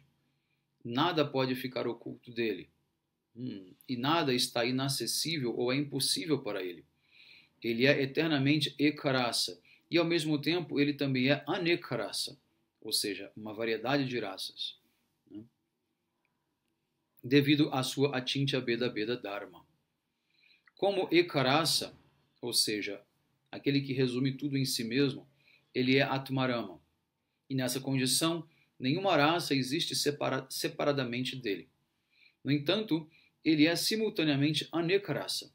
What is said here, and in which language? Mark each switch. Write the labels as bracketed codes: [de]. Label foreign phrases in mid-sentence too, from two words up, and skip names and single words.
[pt] Nada pode ficar oculto dele. E nada está inacessível ou é impossível para ele. Ele é eternamente ekarasa. E ao mesmo tempo ele também é anekarasa, ou seja, uma variedade de raças, né? Devido à sua [sa] अचिन्त्य भेद भेद धर्म. [pt] Como ekarasa, ou seja, aquele que resume tudo em si mesmo, ele é atmarama. E nessa condição, nenhuma raça existe separadamente dele. No entanto, ele é simultaneamente anekarasa.